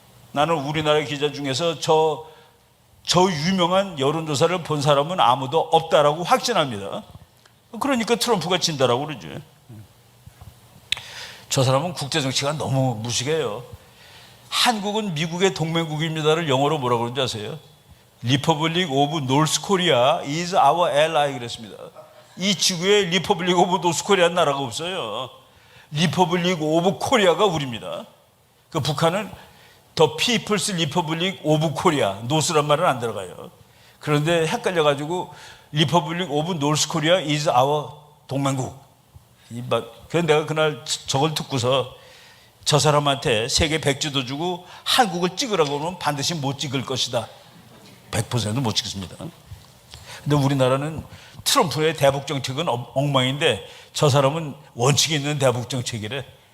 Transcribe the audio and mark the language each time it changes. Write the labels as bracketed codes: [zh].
[ko] 나는 우리나라 기자 중에서 저 유명한 여론조사를 본 사람은 아무도 없다라고 확신합니다. 그러니까 트럼프가 진다라고 그러죠. 저 사람은 국제정치가 너무 무식해요. 한국은 미국의 동맹국입니다를 영어로 뭐라고 그러는지 아세요? [en] Republic of North Korea is our ally 그랬습니다. [ko] 이 지구에 Republic of North Korea는 나라가 없어요. Republic of Korea가 우리입니다. 그 북한은 The People's Republic of Korea, 노스란 말은 안 들어가요. [en] 그런데 헷갈려가지고 Republic of North Korea is our [ko] 동맹국. 그래서 내가 그날 저걸 듣고서 저 사람한테 세계 100주도 주고 한국을 찍으라고 하면 반드시 못 찍을 것이다. 100%못 찍습니다. 근데 우리나라는 트럼프의 대북 정책은 엉망인데 저 사람은 원칙이 있는 대북 정책이래.